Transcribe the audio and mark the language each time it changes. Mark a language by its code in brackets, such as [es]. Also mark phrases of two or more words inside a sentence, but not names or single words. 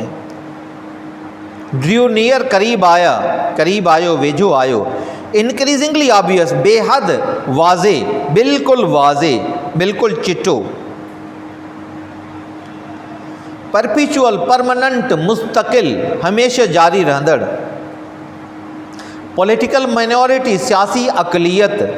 [en] drew near, [ur] قریب آیا, [sd] करीब आयो, वेझो आयो। [en] increasingly obvious, [ur] بے حد واضح، بالکل واضح, [sd] बिल्कुल चिट्टो। [en] perpetual, permanent, [sd] मुस्तकिल, हमेशा जारी रहंदड़। [en] political minority, [ur] سیاسی اقلیت.